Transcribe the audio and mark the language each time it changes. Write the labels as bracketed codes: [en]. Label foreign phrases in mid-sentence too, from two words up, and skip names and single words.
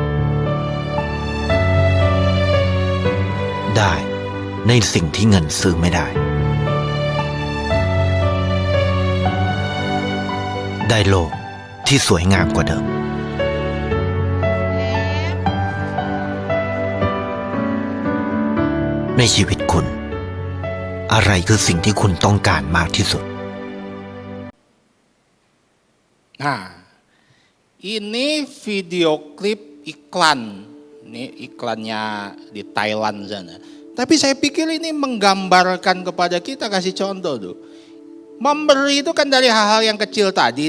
[th] ได้ในสิ่งที่เงินซื้อไม่ได้ได้โลกที่สวยงามกว่าเดิมในชีวิตคุณอะไรคือสิ่งที่คุณต้องการมากที่สุด [id] Nah, ini video klip iklan. Ini iklannya di Thailand sana. Tapi saya pikir ini menggambarkan kepada kita, kasih contoh tuh. Memberi itu kan dari hal-hal yang kecil tadi.